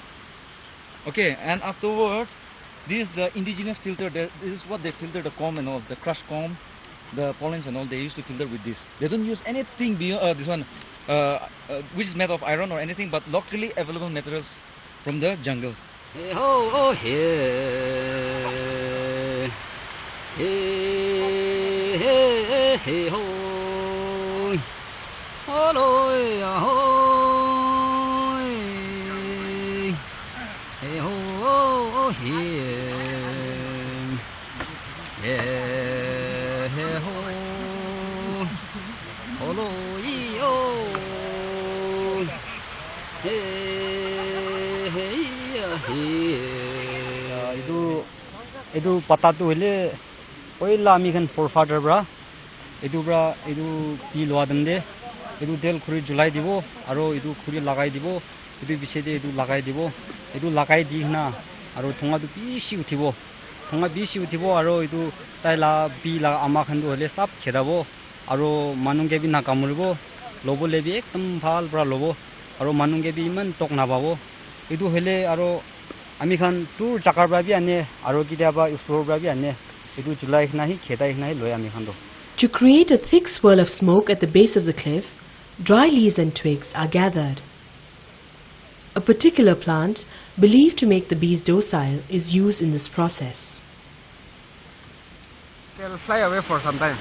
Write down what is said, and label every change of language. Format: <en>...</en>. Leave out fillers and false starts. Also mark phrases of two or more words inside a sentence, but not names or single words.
<en>Okay, and afterwards, this is the indigenous filter. This is what they filter the comb and all, the crushed comb, the pollens and all. They used to filter with this. They don't use anything beyond this one, which is made of iron or anything, but locally available materials from the jungle. Hey ho, oh hey, hey hey hey ho, hello ya ho, hey ho oh hey, yeah hey ho, hello yo, hey.</en> <nag>Itu pata tu hele oi lami kan forefather bra itu pi loa dande itu del khuri julai dibo aro itu khuri lagai dibo itu bisede itu lagai dibo itu lagai di na aro thonga du bishi uthibo aro itu taila pi la ama khan du hele sap khedabo aro manungge bi na kamulbo lobo lebi ekdam bhal bra lobo aro manungge bi iman tok na babo itu hele aro ami khan tur chakar bra bi ane aro kidiaba usor bra bi ane itu julai nahi khedai nahi loi ami khan do.</nag> <en>To create a thick swirl of smoke at the base of the cliff, dry leaves and twigs are gathered. A particular plant, believed to make the bees docile, is used in this process. They'll fly away for some time.</en>